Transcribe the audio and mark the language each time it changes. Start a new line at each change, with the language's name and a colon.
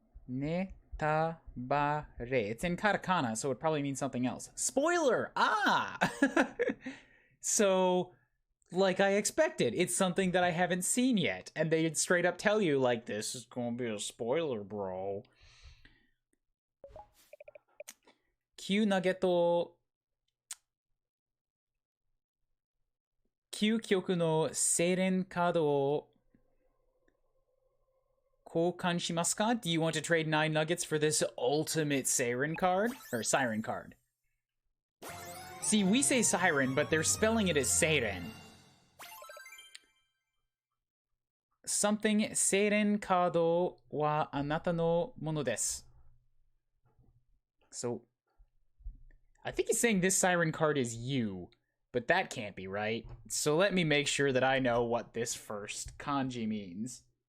Japanese: Netabare.
English: It's in katakana, so it probably means something else. Spoiler! Ah! So, like I expected, it's something that I haven't seen yet. And they'd straight up tell you, like, this is gonna be a spoiler, bro.
Japanese: Q Nugget 究極のセイレンカードを交換しますか?
English: Do you want to trade 9 nuggets for this ultimate Siren card? Or Siren card. See, we say Siren, but they're spelling it as Seiren. Something
Japanese: Seiren カードはあなたのものです.
English: So, I think he's saying this Siren card is you. But that can't be right. So let me make sure that I know what this first kanji means.